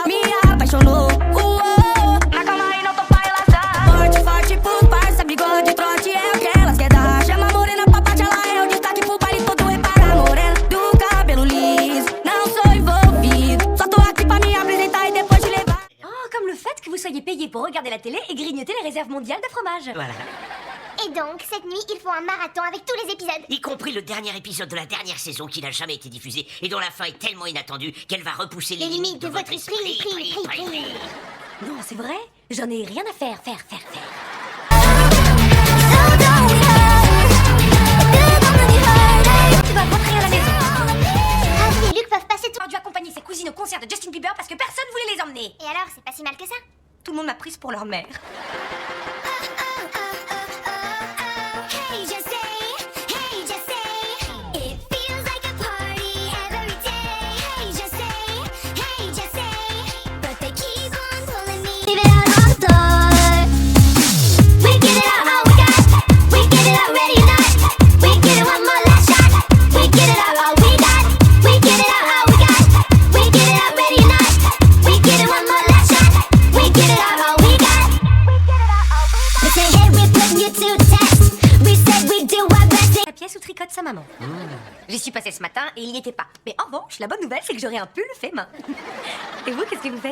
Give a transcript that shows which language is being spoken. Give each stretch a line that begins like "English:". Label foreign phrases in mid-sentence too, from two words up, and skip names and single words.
Portuguese: Me apaixonou, na calma aí não tô pra relaxar. Forte, forte pros parça, bigode, trote é o que elas quer dar. Chama a morena pra bate, ela é o destaque pro baile todo. Repara, morena do cabelo liso. Não sou envolvido, só tô aqui pra me apresentar e depois te levar.
French: Oh, comme le fait que vous soyez payé pour regarder la télé et grignoter les réserves mondiales de fromage. Voilà. Et donc, cette nuit, ils font un marathon avec tous les épisodes. Y compris le dernier épisode de la dernière saison qui n'a jamais été diffusé et dont la fin est tellement inattendue qu'elle va repousser les limites de votre esprit. Non, c'est vrai? J'en ai rien à faire. Tu vas rentrer à la maison. Harvey et Luke peuvent passer tout. On a dû accompagner ses cousines au concert de Justin Bieber parce que personne voulait les emmener. Et alors, c'est pas si mal que ça. Tout le monde m'a prise pour leur mère.
English: Hey, just say, it feels like a party every day. Hey, just say, but they keep on pulling me. Leave it out on the door. We get it out all we got. We get it out ready or not. We get it one more last shot. We get it out all we got. We get it out all we got. We get it out ready or not. We get it one more last shot. We get it out all we got. We say, hey, we're putting you to the test. We said we do our best.
French: La pièce où tricote sa maman. J'y suis passée ce matin et il n'y était pas. Mais en revanche, la bonne nouvelle, c'est que j'aurai un pull fait main. Et vous, qu'est-ce que vous faites?